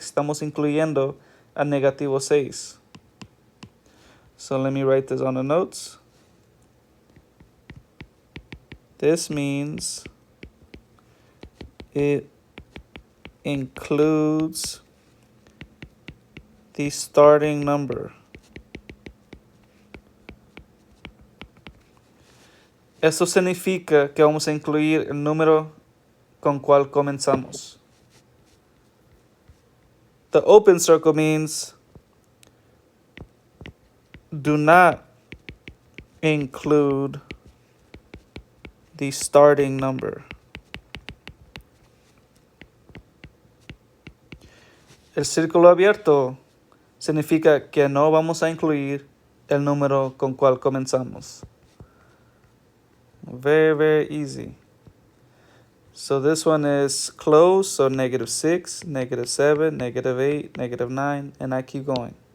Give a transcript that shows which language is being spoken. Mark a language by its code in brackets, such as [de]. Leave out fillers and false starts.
[es] Estamos incluyendo a -6. [en] So let me write this on the notes. This means it includes the starting number. [es] Eso significa que vamos a incluir el número con cual comenzamos. [en] The open circle means do not include the starting number. [es] El círculo abierto significa que no vamos a incluir el número con cual comenzamos. [en] Very, very easy. So this one is closed, so -6, -7, -8, -9, and I keep going.